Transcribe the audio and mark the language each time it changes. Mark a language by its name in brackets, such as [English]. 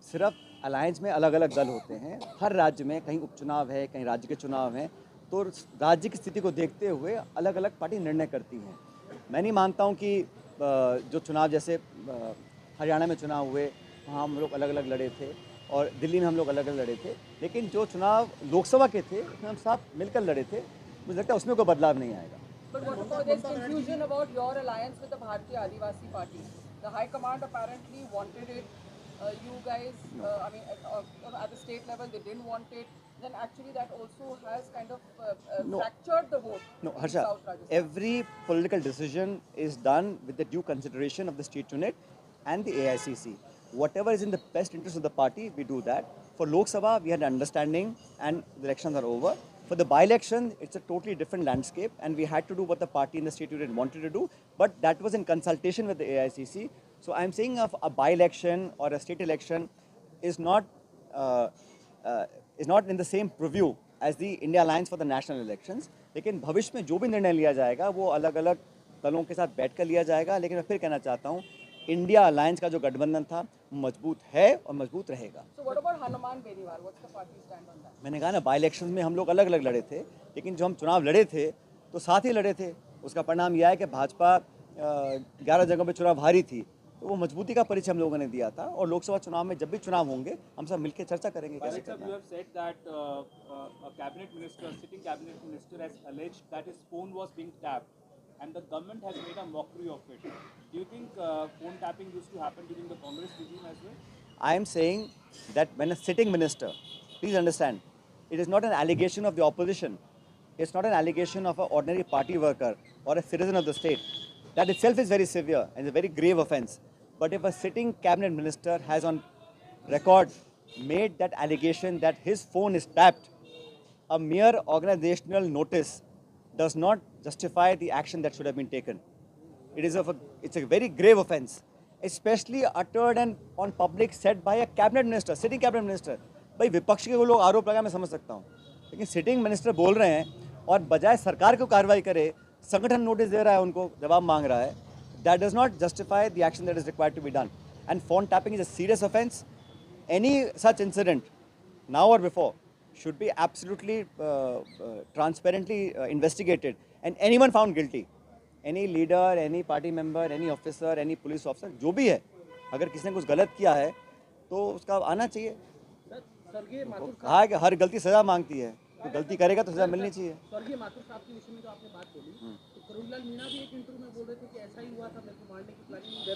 [Hindi] सिर्फ अलायंस में अलग अलग दल होते हैं। हर राज्य में कहीं उपचुनाव है, कहीं राज्य के चुनाव हैं, तो राज्य की स्थिति को देखते हुए अलग अलग पार्टी निर्णय करती हैं। मैं नहीं मानता हूँ कि जो चुनाव जैसे हरियाणा में चुनाव हुए वहाँ हम लोग अलग अलग लड़े थे और दिल्ली में हम लोग अलग अलग लड़े थे, लेकिन जो चुनाव लोकसभा के थे उसमें हम साथ मिलकर लड़े थे। मुझे लगता है उसमें कोई बदलाव नहीं आएगा। [English] But what about this confusion about your alliance with the Bharatiya Adivasi Party? The High Command apparently wanted it. You guys, I mean, at the state level, they didn't want it. Then actually that also has kind of No. fractured the vote No, in Harsha, South Rajasthan. every political decision is done with the due consideration of the state unit and the AICC. Whatever is in the best interest of the party, we do that. For Lok Sabha, we had an understanding and the elections are over. For the by-election, it's a totally different landscape and we had to do what the party in the state unit wanted to do, but that was in consultation with the AICC. So I'm saying a by-election or a state election is not in the same purview as the India Alliance for the national elections. [Hindi] लेकिन भविष्य में जो भी निर्णय लिया जाएगा वो अलग अलग दलों के साथ बैठकर लिया जाएगा। लेकिन मैं फिर कहना चाहता हूँ, इंडिया अलायंस का जो गठबंधन था मजबूत है और मजबूत रहेगा। [English] So what about Hanuman Beniwal? What's the party stand on that? [Hindi] मैंने कहा ना, बाई इलेक्शन में हम लोग अलग अलग लड़े थे, लेकिन जो हम चुनाव लड़े थे तो साथ ही लड़े थे। उसका परिणाम यह है कि भाजपा 11 जगहों पे चुनाव हारी थी, तो वो मजबूती का परिचय हम लोगों ने दिया था। और लोकसभा चुनाव में जब भी चुनाव होंगे हम सब मिलकर चर्चा करेंगे कैसे करना है। [English] You have said that a cabinet minister, sitting cabinet minister, has alleged that his phone was being tapped, and the government has made a mockery of it. Do you think phone tapping used to happen during the Congress regime as well? I am saying that when a sitting minister, please understand, it is not an allegation of the opposition. It's not an allegation of an ordinary party worker or a citizen of the state. That itself is very severe and a very grave offence. But if a sitting cabinet minister has on record made that allegation that his phone is tapped, a mere organizational notice does not justify the action that should have been taken. It's a very grave offence, especially uttered and on public said by a cabinet minister, sitting cabinet minister. [Hindi] भाई विपक्ष के वो लोग आरोप लगा, मैं समझ सकता हूँ, लेकिन सिटिंग मिनिस्टर बोल रहे हैं और बजाय सरकार को कार्रवाई करे संगठन नोटिस दे रहा है, उनको जवाब मांग रहा है. [English] That does not justify the action that is required to be done. And phone tapping is a serious offence. Any such incident, now or before, should be absolutely transparently investigated. And anyone found guilty, any leader, any party member, any officer, any police officer, [Hindi] जो भी है, अगर किसी ने कुछ गलत किया है तो उसका आना चाहिए. कहा है कि हर गलती सजा मांगती है, तो गलती करेगा तो सजा मिलनी चाहिए. स्वर्गीय माथुर साहब के विषय में जो आपने बात बोली, तो करुणलाल मीणा भी एक इंटरव्यू में बोल रहे थे कि ऐसा ही हुआ था, मेरे को मारने की प्लानिंग.